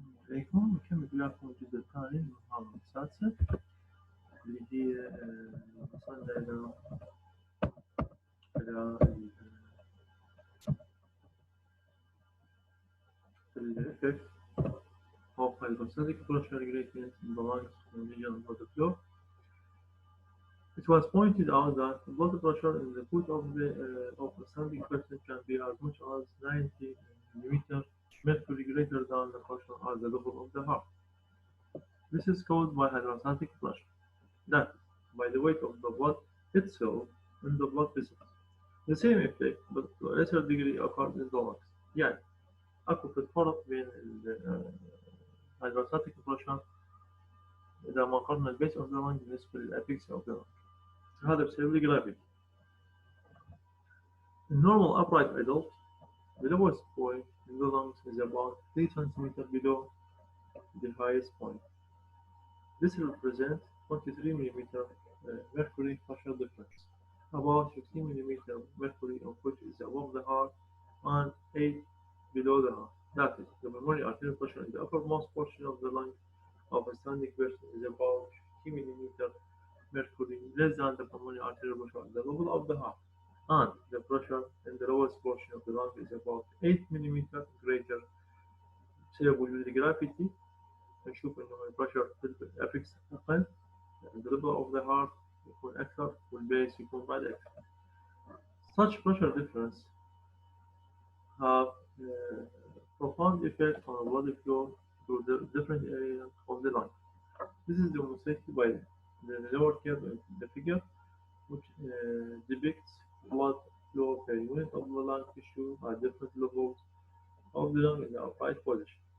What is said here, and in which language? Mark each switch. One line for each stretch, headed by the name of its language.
Arabic: عليكم نكمل وياكم الجزء الثاني من المحاضرة السادسة اللي هي وصلنا إلى الإفكت
English: of hydrostatic pressure gradient in the lungs and region of the flow. It was pointed out that blood pressure in the foot of a standing person can be as much as 90 millimeter mercury greater than the pressure at the level of the heart. This is caused by hydrostatic pressure, that is, by the weight of the blood itself in the blood vessels. The same effect but to a lesser degree occurs in the lungs.
Arabic: يعني أكو في الفرق بين hydrostatic pressure إذا ما قارنا البيس
English: of the lung
Arabic: بالنسبة للأبيكس of the lung. هذا بسبب الجرافيتي.
English: In normal upright adult, the lowest point in the lungs is about 3 cm below the highest point. This represents 23 mm mercury pressure difference. About 15 mm mercury of which is above the heart and 8 below the heart. That is, the pulmonary arterial pressure in the uppermost portion of the lung of a standing person is about 50 mm mercury less than the pulmonary arterial pressure at the level of the heart. And the pressure in the lowest portion of the lung is about 8 mm greater.
Arabic: بسبب وجود الجرافيتي نشوف إنه البريشر في الأبيكس أقل،
English: the level of the heart
Arabic: يكون أكثر والبيس يكون بعد أكثر.
English: Such pressure difference have profound effect on blood flow through the different areas of the lung. This is demonstrated by the lower curve in the figure, which depicts blood flow per unit of the lung tissue at different levels of the lung in the upright position.